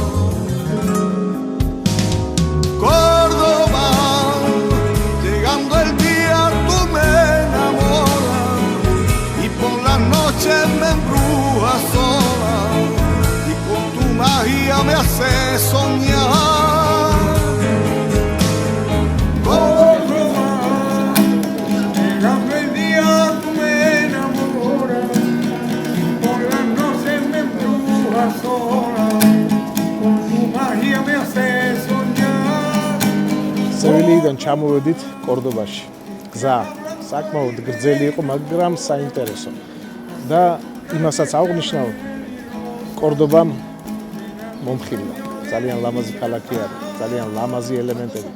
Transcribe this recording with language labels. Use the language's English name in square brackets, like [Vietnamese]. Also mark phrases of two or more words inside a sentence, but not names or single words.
[Spanish] Córdoba, llegando el día tú me enamoras y por las noches me embrujas sola y con tu magia me haces soñar. Córdoba, llegando el día tú me enamoras y por las noches me embrujas sola con tu magia me haces soñar. [Georgian] სევილიიდან ჩამოვედით კორდობაში. გზა საკმაოდ გრძელი იყო, მაგრამ საინტერესო. და იმასაც აღვნიშნავ, კორდობამ მომხილა. ძალიან ლამაზი ქალაქი არის, ძალიან ლამაზი ელემენტებით.